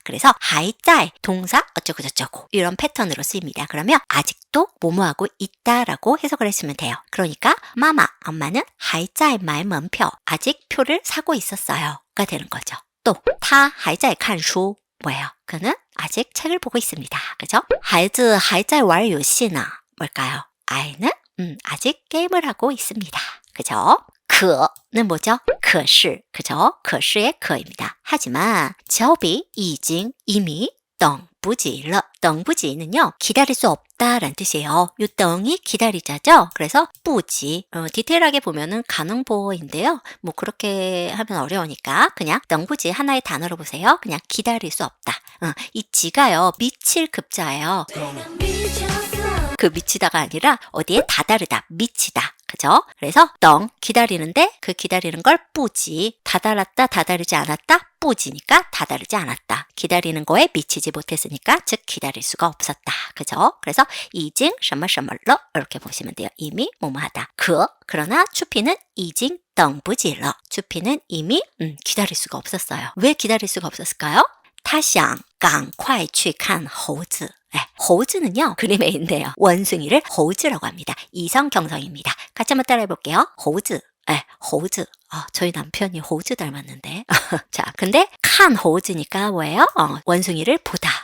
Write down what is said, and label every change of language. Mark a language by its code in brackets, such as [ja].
[ko] 그래서 还在 동사 어쩌고 저쩌고 이런 패턴으로 쓰입니다. 그러면 아직도 뭐뭐하고 있다라고 해석을 했으면 돼요. 그러니까 마마, 엄마는 [zh] 还在买门票, [ko] 아직 표를 사고 있었어요 가 되는 거죠. [zh] 또 他还在看书, [ko] 뭐예요? 그는 아직 책을 보고 있습니다. 그죠? [zh] 孩子还在玩游戏呢, [ko] 뭘까요? 아이는 아직 게임을 하고 있습니다. 그죠? 可는 뭐죠? 可是, 그죠? 可是의 可입니다. 하지만 乔比已经 이미 等不及了. 等不及는요, 기다릴 수 없다라는 뜻이에요. 요 等이 기다리자죠? 그래서 不及, 디테일하게 보면은 가능보인데요. 뭐 그렇게 하면 어려우니까 그냥 等不及 하나의 단어로 보세요. 그냥 기다릴 수 없다. 이 지가요, 미칠 급자예요. 그 미치다가 아니라 어디에 다다르다, 미치다. 그죠? 그래서 等 기다리는데 그 기다리는 걸 不及, 다다랐다, 다다르지 않았다, 不及니까 다다르지 않았다. 기다리는 거에 미치지 못했으니까 즉 기다릴 수가 없었다. 그죠? 그래서 [zh] 已经什么什么了 [ko] 이렇게 보시면 돼요. 이미 뭐뭐하다. 그러나 추피는 [zh] 已经等不及了. [ko] 추피는 이미 기다릴 수가 없었어요. 왜 기다릴 수가 없었을까요? [zh] 他想赶快去看猴子. [ko] 네, 호즈는요, 그림에 있네요. 원숭이를 호즈라고 합니다. 이성 경성입니다. 같이 한번 따라해 볼게요. 호즈. 네, 호즈. 저희 남편이 호즈 닮았는데. 자, 근데 칸 호즈니까 뭐예요? 원숭이를 보다.